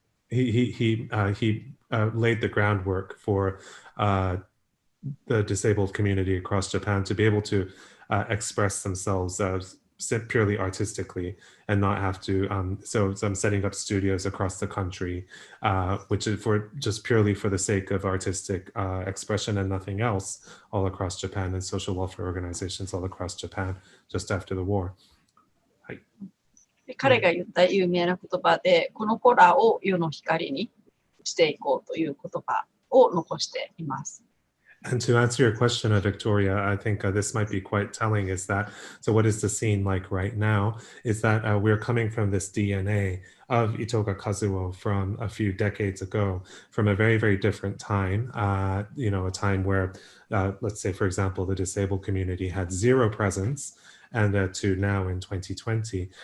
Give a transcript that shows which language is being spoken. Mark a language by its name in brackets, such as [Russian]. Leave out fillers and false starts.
[English] he laid the groundwork for the disabled community across Japan to be able to express themselves purely artistically and not have to so I'm setting up studios across the country which is just purely for the sake of artistic expression and nothing else, all across Japan, and social welfare organizations all across Japan just after the war. [Japanese] 彼が言った有名な言葉で、この子らを世の光にしていこうという言葉を残しています。 [English] And to answer your question, Victoria, I think this might be quite telling, is that, so what is the scene like right now, is that we're coming from this DNA of Itoga Kazuo from a few decades ago, from a very, very different time, a time where, let's say, for example, the disabled community had zero presence, and to now in 2020.